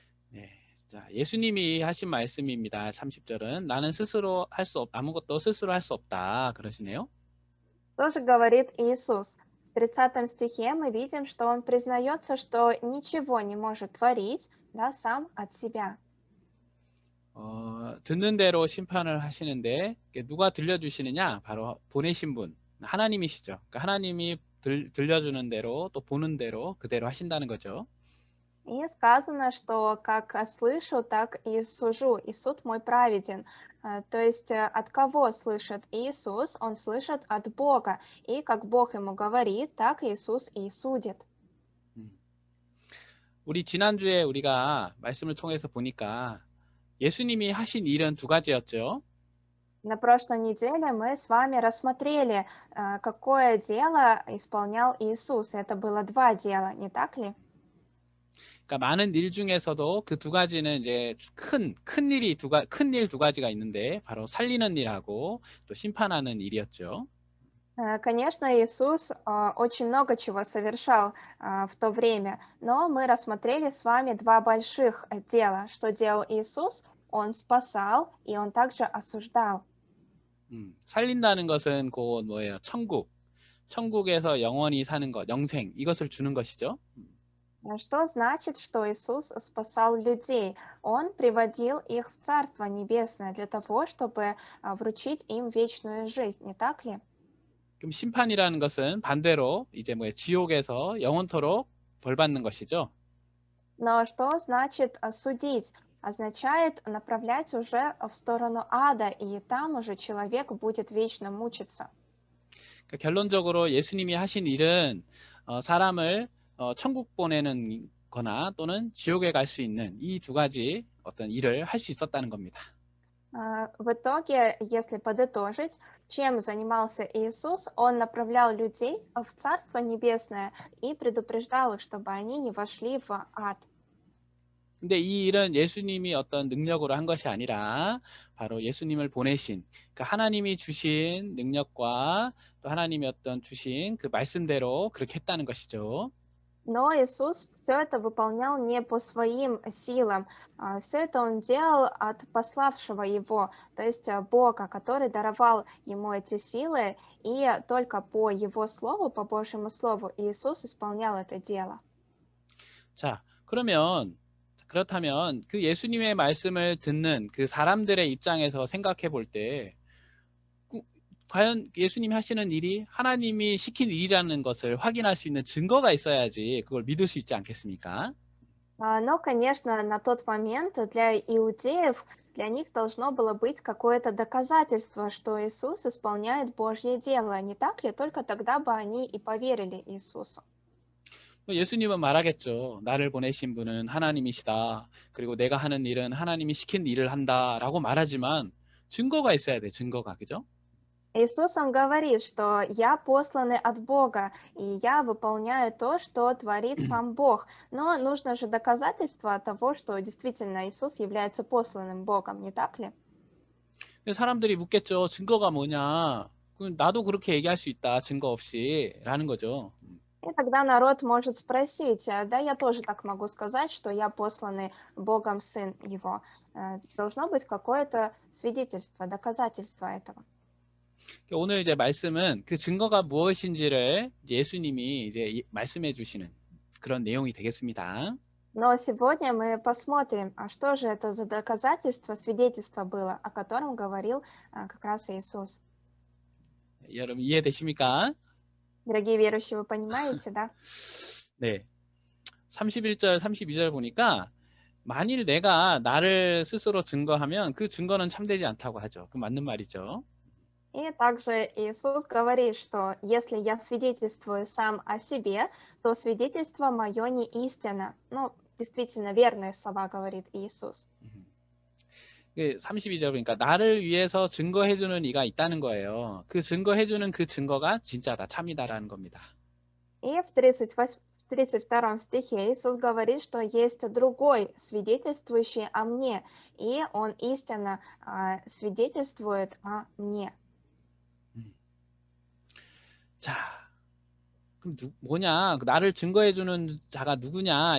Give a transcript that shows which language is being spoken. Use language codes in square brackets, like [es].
[ko] 네, 자, 예수님이 하신 말씀입니다. 30절은 나는 아무것도 스스로 할 수 없다 그러시네요. [ru] Что же говорит Иисус? В 30 стихе мы видим, что Он признается, что ничего не может творить, да, сам от себя. [ko] 듣는 대로 심판을 하시는데 누가 들려주시느냐? 바로 보내신 분, 하나님이시죠. 그러니까 하나님이 들려주는 대로 또 보는 대로 그대로 하신다는 거죠. [ru] И сказано, что как слышу, так и сужу, и суд мой праведен. То есть от кого слышит Иисус? Он слышит от Бога. И как Бог ему говорит, так Иисус и судит. [ko] 우리 지난주에 우리가 말씀을 통해서 보니까 예수님이 하신 일은 두 가지였죠. [ru] На прошлой неделе мы с вами рассмотрели, какое дело исполнял Иисус. Это было два дела, не так ли? [ko] 그러니까 많은 일 중에서도 그 두 가지는 이제 큰 일이 큰 일 두 가지가 있는데 바로 살리는 일하고 또 심판하는 일이었죠. [ru] Конечно, Иисус очень много чего совершал в то время, но мы рассмотрели с вами два больших дела. Что делал Иисус? Он спасал, и он также осуждал. [ko] 살린다는 것은 곧 뭐예요? 천국에서 영원히 사는 것, 영생 이것을 주는 것이죠. [ru] Что значит, что Иисус спасал людей? Он приводил их в Царство Небесное для того, чтобы вручить им вечную жизнь, не так ли? [ko] 그럼 심판이라는 것은 반대로 이제 뭐예요? 지옥에서 영원토록 벌 받는 것이죠. [ru] Но что значит судить? Означает направлять уже в сторону ада, и там уже человек будет вечно мучиться. [ko] 그러니까 결론적으로 예수님이 하신 일은 사람을 천국 보내는 거나 또는 지옥에 갈 수 있는 이 두 가지 어떤 일을 할 수 있었다는 겁니다. [ru] В итоге, если подытожить, чем занимался Иисус, он направлял людей в Царство Небесное и предупреждал их, чтобы они не вошли в ад. [ko] 근데 이 일은 예수님이 어떤 능력으로 한 것이 아니라 바로 예수님을 보내신 그 하나님이 주신 능력과 또 하나님이 어떤 주신 그 말씀대로 그렇게 했다는 것이죠. [ru] Но Иисус все это выполнял не по своим силам, все это он делал от пославшего его, то есть Бога, который даровал ему эти силы, и только по его слову, по Божьему слову, Иисус исполнял это дело. [ko] 자, 그렇다면 그 예수님의 말씀을 듣는 그 사람들의 입장에서 생각해 볼 때 과연 예수님이 하시는 일이 하나님이 시킨 일이라는 것을 확인할 수 있는 증거가 있어야지 그걸 믿을 수 있지 않겠습니까? [ru] Но, конечно, на тот момент для иудеев, для них должно было быть какое-то доказательство, что Иисус исполняет Божье дело, не так ли? Только тогда бы они и поверили Иисусу. [ko] 예수님은 말하겠죠. 나를 보내신 분은 하나님이시다. 그리고 내가 하는 일은 하나님이 시킨 일을 한다라고 말하지만 증거가 있어야 돼. 증거가. 그죠? [ru] Иисус, он говорит, что я посланный от Бога, и я выполняю то, что творит сам Бог. Но нужно же доказательство того, что действительно Иисус является посланным Богом, не так ли? [ko] 사람들이 묻겠죠. 증거가 뭐냐? 나도 그렇게 얘기할 수 있다. 증거 없이. 라는 거죠. [ru] И тогда народ может спросить, да, я тоже так могу сказать, что я посланный Богом Сын Его. Должно быть какое-то свидетельство, доказательство этого. [ko] 오늘 이제 말씀은 그 증거가 무엇인지를 예수님이 이제 말씀해 주시는 그런 내용이 되겠습니다. [ru] Но сегодня мы посмотрим, а что же это за доказательство, свидетельство было, о котором говорил как раз Иисус. [ko] 여러분 이해되십니까? [ru] Дорогие верующие, вы понимаете, да? [ko] 네. 31절, 32절 보니까 만일 내가 나를 스스로 증거하면 그 증거는 참되지 않다고 하죠. 그 맞는 말이죠. [ru] И также Иисус говорит, что если я свидетельствую сам о себе, то свидетельство мое не истина. Ну, действительно верные слова говорит Иисус. [ko] 32절 보니까 나를 위해서 증거해주는 이가 있다는 거예요. 그 증거해주는 그 증거가 진짜다, 참이다라는 겁니다. [ru] И в 32 стихе Иисус говорит, что есть другой, свидетельствующий о мне, и он истинно свидетельствует о мне. [ko] 자, 그럼 뭐냐? 나를 증거해주는 자가 누구냐?